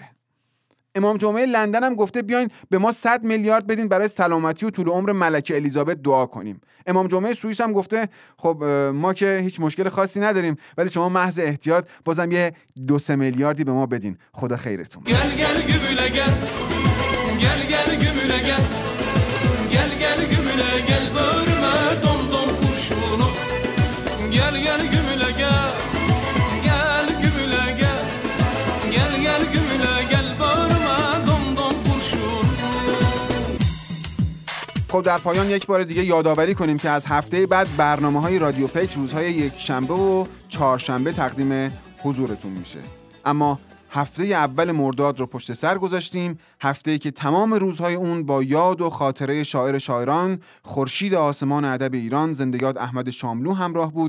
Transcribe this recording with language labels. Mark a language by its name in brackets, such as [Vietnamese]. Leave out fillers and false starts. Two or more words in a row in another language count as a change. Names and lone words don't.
[Persian] امام جمعه لندن هم گفته بیاین به ما 100 میلیارد بدین برای سلامتی و طول عمر ملکه الیزابت دعا کنیم. امام جمعه سوئیس هم گفته خب ما که هیچ مشکل خاصی نداریم ولی شما محض احتیاط بازم یه 2-3 میلیاردی به ما بدین. خدا خیرتون. [Turkish] Gel gel gümüle gel, gel gel gümüle gel, bölme dom dom kurşunu. Gel gel gümüle gel, gel gümüle gel, gel gel gümüle gel, bölme dom dom kurşunu. [Persian] خب خب در پایان یک بار دیگه یادآوری کنیم که از هفته بعد برنامه‌های رادیو پیک روزهای یکشنبه و چهارشنبه تقدیم حضورتون میشه. اما هفته اول مرداد رو پشت سر گذاشتیم، هفته‌ای که تمام روزهای اون با یاد و خاطره شاعر شاعران، خورشید آسمان ادب ایران زنده‌یاد احمد شاملو همراه بود.